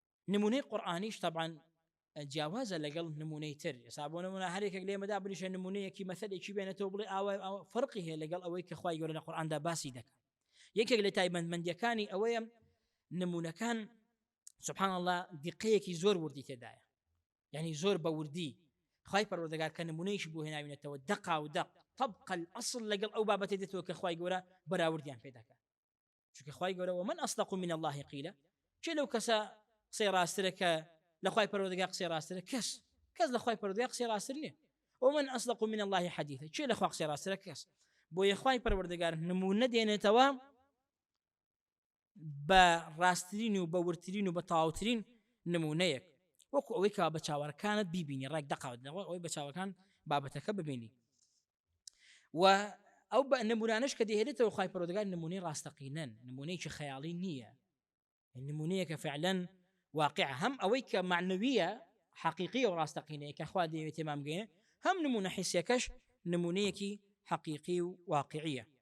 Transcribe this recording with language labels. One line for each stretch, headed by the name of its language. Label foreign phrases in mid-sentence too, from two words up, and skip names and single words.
Central Kurdish: نمونەی قورآنیش طبعا جیاوازە لەگەڵ نمونەی تر ئێستا بۆ نمونە هەرێکێک لێمەدا بریشە نمونەیەکی مەثەلێکی بێنێتەوە بڵێ ئەوە فەرقی هەیە لەگەڵ ئەوەی کە خوای گەورە لە قورئاندا باسی دەکات. یەکێک لە تایبەتمەندیەکانی ئەوەیە نمونەکان
Arabic: سبحان الله
Central Kurdish: دیقەیەکی زۆر وردی تێدایە، یعنی زۆر بە وردی خوای پەروەردگار کە نمونەیەکی بۆ هێناوینێتەوە دقا و دق
Arabic: طبق الأصل
Central Kurdish: لەگەڵ ئەو بابەتێ دێتەوە کە خوای گەورە بەراوردیان پێ دەکات. چونکە خوای گەورە
Arabic: ومن أصدق من الله قیلا،
Central Kurdish: چێ لەو کەسە قسەی ڕاسترە کە لە خوای پەروەردگار قسەی ڕاسترە؟ کەس لە خوای پەروەردگار قسەی ڕاستر نییە.
Arabic: ومن أصدق من الله حديثا،
Central Kurdish: چێ لە خوا قسەی ڕاسترە؟ کەس. بۆیە خوای پەروەردگار نمونە دێنێتەوە بە ڕاستترین و بە ورترین و بە تەواوترین نمونەیەک، وەکو ئەوەی کە بە چاوەڕەکانت بیبینی، ڕێک دەقاوتنەوە ئەوەی بە چاوەکان بابەتەکە ببینی. و ئەو بە نمونانش کە دەهێنێتەوە خوای پەروەردگار نمونەی ڕاستەقینەن، نمونەیەکی خەیاڵی نییە، نمونەیەکە فعلا واقع، هەم ئەوەی کە معنویە حقیقی و ڕاستەقینەیە کە خوا دەیەوێت تێمام بگەێنێ، هەم نمونە حیسیەکەش نمونەیەکی حقیقی و واقعیە.